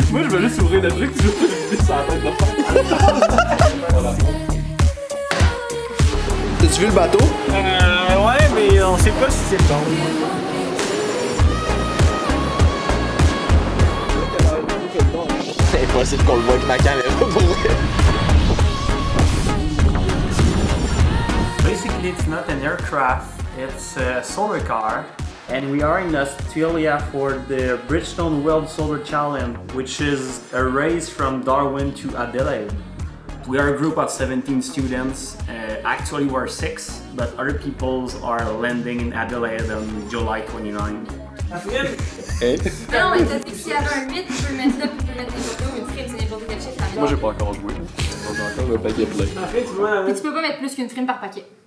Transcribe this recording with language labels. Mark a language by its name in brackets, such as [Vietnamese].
[French] Moi, je veux juste ouvrir le truc, tu veux le vider sur la tête de faire. T'as-tu vu le bateau? Ouais, mais on sait pas si c'est le bon. C'est impossible qu'on le voit avec ma caméra pour vrai. [English] Basically, it's not an aircraft, it's a solar car. And we are in Australia for the Bridgestone World Solar Challenge, which is a race from Darwin to Adelaide. We are a group of 17 students. Actually, we're 6, but other people are landing in Adelaide on July 29. [French] Non, mais t'as dit que s'il y avait un 8, tu peux le mettre là, puis tu peux mettre n'importe où, une frime, c'est n'importe quel chiffre. Moi, j'ai pas encore joué. J'ai encore le paquet plein. Puis tu peux pas mettre plus qu'une frime par paquet.